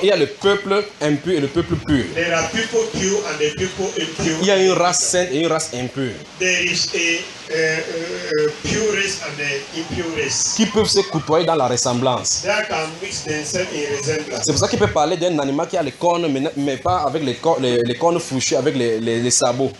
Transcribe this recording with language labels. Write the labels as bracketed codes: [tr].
[fr] Donc il y a le peuple impur et le peuple pur. [en] There are people pure and the people impure. [fr] Il y a une race sainte et une race impure. [en] There is a pure race and an impure race. [fr] Qui peuvent se côtoyer dans la ressemblance. [en] They can mix themselves in resemblance. [fr] C'est pour ça qu'il peut parler d'un animal qui a les cornes mais pas avec les cornes fourchues avec les sabots.